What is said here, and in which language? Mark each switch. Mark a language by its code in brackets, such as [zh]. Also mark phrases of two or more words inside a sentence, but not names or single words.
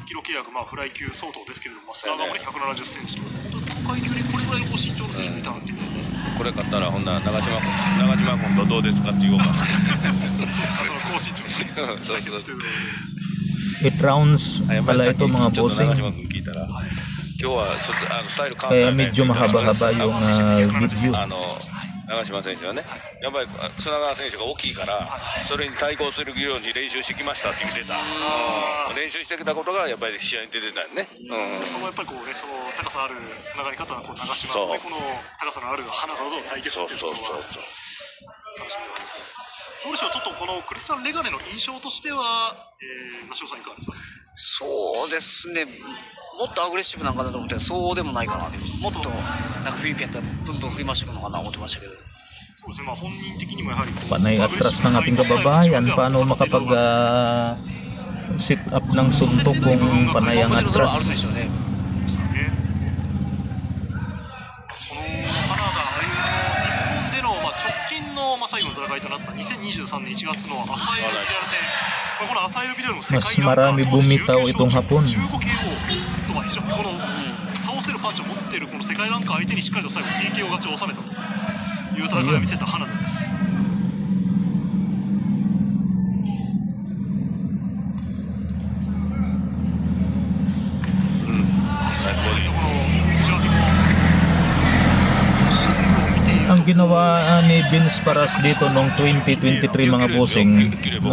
[tl] It rounds pala ito mga bossing. Kaya medyo mahaba-haba yung video. [ja] 長島選手はね、やっぱり砂川選手が大きいから、それに対抗するように練習してきましたって言ってた。練習してきたことがやっぱり試合に出てたよね。そのやっぱりこうね、その高さある砂川に勝ったのはこう長島とね、この高さのある花田との対決っていうところは楽しみですね。どうでしょう、ちょっとこのクリスタン・レガネの印象としては、マシオさんいかがですか？そうですね。もっとアグレッシブなんかなと思ってそうでもないかな。もっとなんかフィリピンやったらブンブン振り回していくのかな思ってましたけど。そうですね、まあ本人的にもやはり [tl] Panay atras ng ating kababayan. Paano makapag sit up ng suntok kung panay ang atras? [ja] 最後の戦いとなった2023年1月のアサエルビラル戦、このアサエルビラルの世界 [tl] Mas marami bumitaw itong hapon. [ja] 15KO とは非常にこの倒せるパンチを持っているこの世界ランカー相手にしっかりと最後 TKO 勝ちを収めたと。いう戦いを見せた花田です。 [tl] Ang ginawa ni Vince Paras dito noong 2023 mga bossing, no?